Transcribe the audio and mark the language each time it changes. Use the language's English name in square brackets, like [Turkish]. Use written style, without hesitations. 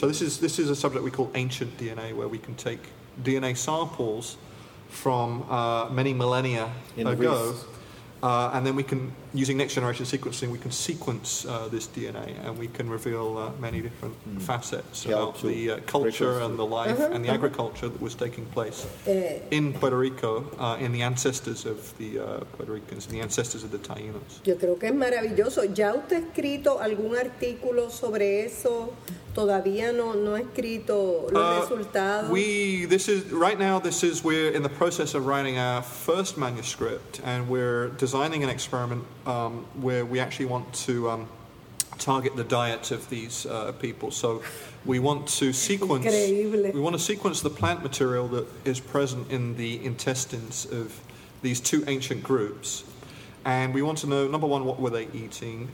[English] so this is a subject we call ancient DNA, where we can take DNA samples from many millennia ago, and then we can, using next generation sequencing, we can sequence this DNA, and we can reveal many different facets about the culture and the life and the agriculture that was taking place in Puerto Rico, in the ancestors of the Puerto Ricans, and the ancestors of the Taínos. [Spanish] Yo creo que es maravilloso. ¿Ya usted ha escrito algún artículo sobre eso? ¿Todavía no ha escrito los resultados? [English] We're in the process of writing our first manuscript, and we're designing an experiment where we actually want to target the diet of these people. So we want to sequence the plant material that is present in the intestines of these two ancient groups, and we want to know, number one, what were they eating.